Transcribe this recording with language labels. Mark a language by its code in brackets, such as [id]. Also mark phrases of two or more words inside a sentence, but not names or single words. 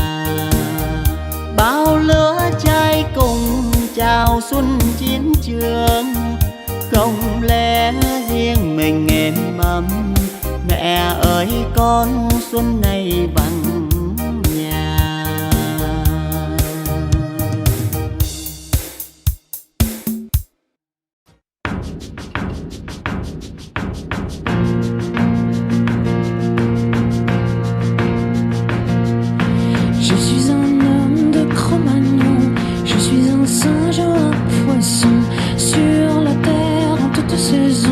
[vi] Bao lứa trai cùng chào xuân chiến trường. Không lẽ riêng mình êm ấm, mẹ ơi con xuân này vắng nhà. [fr] Je suis un homme de Cro-Magnon, je suis un singe ou un poisson sur la terre en toute saison.